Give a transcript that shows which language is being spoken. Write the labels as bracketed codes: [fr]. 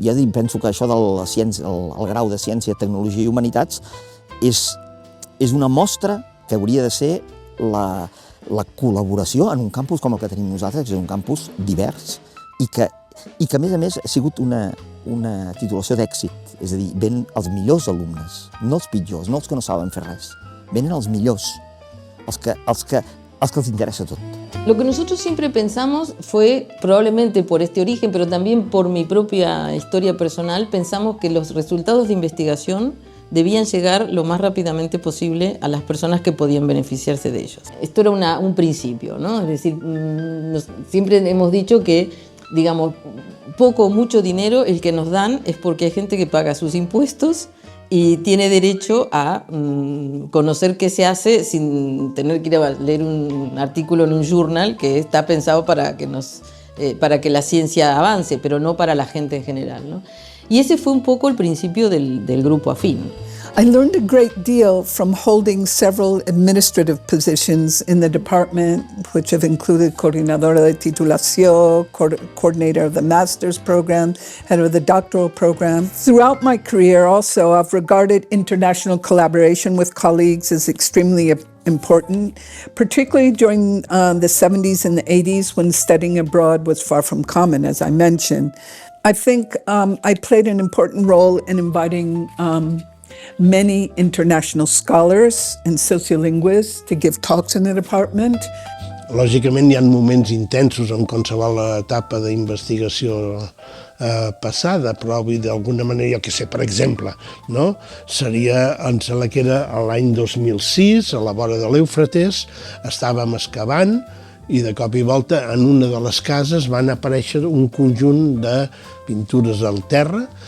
[ca] Ja penso que això del el grau de Ciència, Tecnologia i Humanitats és una mostra que hauria de ser la col·laboració en un campus com el que tenim nosaltres, que és un campus divers i que i que a més ha sigut una titulació d'èxit, és a dir, venen els millors alumnes, no els pitjors, no els que no saben fer res, venen els millors, els que els interessa tot. [es] Lo que nosotros siempre pensamos fue, probablemente por este origen, pero también por mi propia historia personal, pensamos que los resultados de investigación debían llegar lo más rápidamente posible a las personas que podían beneficiarse de ellos. Esto era un principio, ¿no? Es decir, siempre hemos dicho que, digamos, poco o mucho dinero el que nos dan es porque hay gente que paga sus impuestos y tiene derecho a conocer qué se hace sin tener que ir a leer un artículo en un journal que está pensado para que la ciencia avance, pero no para la gente en general, ¿no? Y ese fue un poco el principio del grupo afín. [en] I learned a great deal from holding several administrative positions in the department, which have included [es] coordinadora de titulación, [en] coordinator of the master's program, head of the doctoral program. Throughout my career also, I've regarded international collaboration with colleagues as extremely important, particularly during the 70s and the 80s when studying abroad was far from common, as I mentioned. I think I played an important role in inviting many international scholars and sociolinguists to give talks in the department. [ca] Lògicament hi ha moments intensos en qualsevol etapa d'investigació passada, però d'alguna manera, jo què sé, per exemple, no? Seria, em sembla que era l'any 2006, a la vora de l'Eufrates, estàvem excavant i de cop i volta en una de les cases van aparèixer un conjunt de pintures al terra.